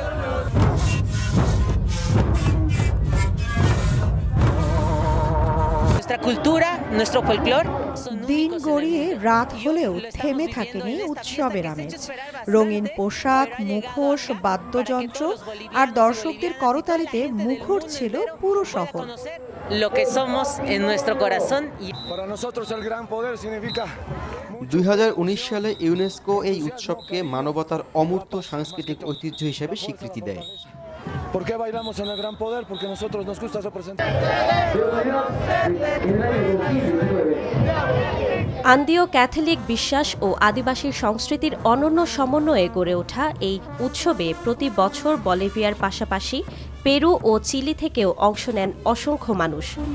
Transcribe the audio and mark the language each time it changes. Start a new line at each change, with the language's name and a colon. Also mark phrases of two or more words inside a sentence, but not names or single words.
Bangla: দিন গড়িয়ে রাত হলেও থেমে থাকেনি উৎসবের আমেজ। রঙিন পোশাক, মুখোশ, বাদ্যযন্ত্র আর দর্শকদের করতালিতে মুখর ছিল পুরো শহর।
Spanish: Lo que somos en nuestro corazón.
Bangla: 2019 সালে ইউনেস্কো এই উৎসবকে মানবতার অমূর্ত সাংস্কৃতিক ঐতিহ্য হিসেবে স্বীকৃতি দেয়।
Spanish: ¿Por qué bailamos en el Gran Poder? Porque a nosotros nos gusta representar.
Bangla: আন্দীয় ক্যাথলিক বিশ্বাস ও আদিবাসী সংস্কৃতির অনন্য সমন্বয়ে গড়ে ওঠা এই উৎসবে প্রতি বছর বলিভিয়ার পাশাপাশি পেরু ও চিলি থেকেও অংশ নেন অসংখ্য মানুষ।